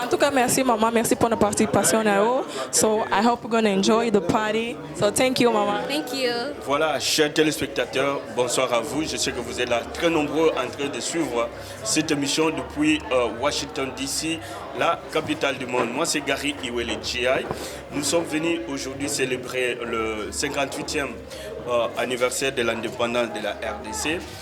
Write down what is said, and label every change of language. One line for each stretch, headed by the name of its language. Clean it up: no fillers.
French: En tout cas, merci maman, merci pour notre participation à eux.
English: So I hope you're gonna enjoy the party. So thank you maman. Thank you.
French: Voilà, chers téléspectateurs, bonsoir à vous. Je sais que vous êtes là très nombreux en train de suivre cette émission depuis Washington DC, la capitale du monde. Moi, c'est Gary Iwele GI. Nous sommes venus aujourd'hui célébrer le 58e anniversaire de l'indépendance de la RDC.